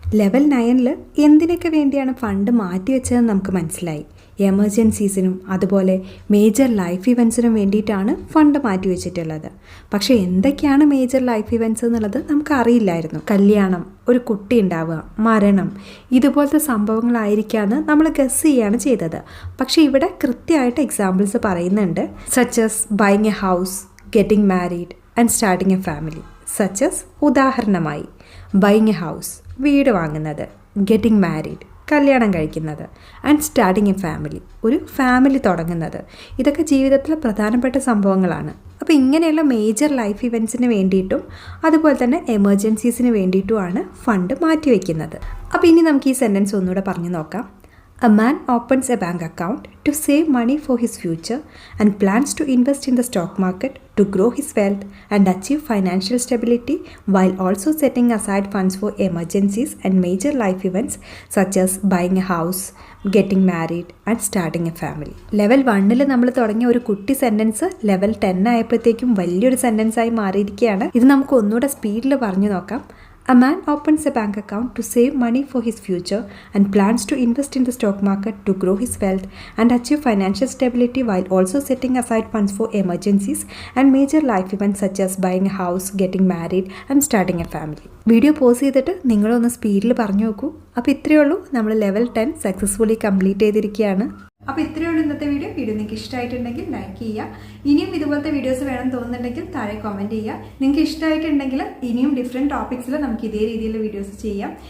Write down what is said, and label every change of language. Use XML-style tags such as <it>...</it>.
<ml>Level 9ൽ എന്തിനൊക്കെ വേണ്ടിയാണ് fund മാറ്റിവെച്ചതെന്ന് നമുക്ക് മനസ്സിലായി. എമർജൻസീസിനും അതുപോലെ മേജർ ലൈഫ് ഇവൻറ്റ്സിനും വേണ്ടിയിട്ടാണ് ഫണ്ട് മാറ്റിവെച്ചിട്ടുള്ളത്. പക്ഷേ എന്തൊക്കെയാണ് മേജർ ലൈഫ് ഇവൻറ്റ്സ് എന്നുള്ളത് നമുക്ക് അറിയില്ലായിരുന്നു. കല്യാണം, ഒരു കുട്ടി ഉണ്ടാവുക, മരണം, ഇതുപോലത്തെ സംഭവങ്ങളായിരിക്കാമെന്ന് നമ്മൾ ഗസ് ചെയ്യാണ് ചെയ്തത്. പക്ഷേ ഇവിടെ കൃത്യമായിട്ട് എക്സാമ്പിൾസ് പറയുന്നുണ്ട്.</ml> <en>Such as buying a house, getting married and starting a family.</en> <ml>Such as ഉദാഹരണമായി</ml> <en>buying a house,</en> <ml>വീട് വാങ്ങുന്നത്,</ml> <en>getting married,</en> <ml>കല്യാണം കഴിക്കുന്നത്,</ml> <en>and starting a family,</en> <ml>ഒരു ഫാമിലി തുടങ്ങുന്നത്. ഇതൊക്കെ ജീവിതത്തിലെ പ്രധാനപ്പെട്ട സംഭവങ്ങളാണ്. അപ്പോൾ ഇങ്ങനെയുള്ള മേജർ ലൈഫ് ഇവൻറ്റ്സിന് വേണ്ടിയിട്ടും അതുപോലെ തന്നെ എമർജൻസീസിന് വേണ്ടിയിട്ടുമാണ് ഫണ്ട് മാറ്റിവെക്കുന്നത്. അപ്പോൾ ഇനി നമുക്ക് ഈ സെൻറ്റൻസ് ഒന്നുകൂടെ പറഞ്ഞു നോക്കാം.</ml> <en>A man opens a bank account to save money for his future and plans to invest in the stock market to grow his wealth and achieve financial stability while also setting aside funds for emergencies and major life events such as buying a house, getting married and starting a family.</en> <ml>Level 1ൽ നമ്മൾ തുടങ്ങിയ ഒരു കുട്ടി sentence level 10 ആയപ്പോഴത്തേക്കും വലിയൊരു സെൻറ്റൻസായി മാറിയിരിക്കുകയാണ്. ഇത് നമുക്ക് ഒന്നുകൂടെ സ്പീഡിൽ പറഞ്ഞു നോക്കാം.</ml> <en>A man opens a bank account to save money for his future and plans to invest in the stock market to grow his wealth and achieve financial stability while also setting aside funds for emergencies and major life events such as buying a house, getting married and starting a family.</en> <ml>Video pause ചെയ്തിട്ട് നിങ്ങളൊന്ന് സ്പീഡിൽ പറഞ്ഞു നോക്കൂ. അപ്പോൾ ഇത്രയേ ഉള്ളൂ, നമ്മൾ level 10 successfully complete ചെയ്തിരിക്കുകയാണ്. അപ്പോൾ ഇത്രയേ ഉള്ളൂ ഇന്നത്തെ വീഡിയോ. നിങ്ങൾക്ക് ഇഷ്ടമായിട്ടുണ്ടെങ്കിൽ ലൈക്ക് ചെയ്യുക. ഇനിയും ഇതുപോലത്തെ വീഡിയോസ് വേണം തോന്നുന്നുണ്ടെങ്കിൽ താഴെ കമൻറ്റ് ചെയ്യുക. നിങ്ങൾക്ക് ഇഷ്ടമായിട്ടുണ്ടെങ്കിൽ ഇനിയും ഡിഫറെൻറ്റ് ടോപ്പിക്സിൽ നമുക്ക് ഇതേ രീതിയിലുള്ള വീഡിയോസ് ചെയ്യാം.</ml>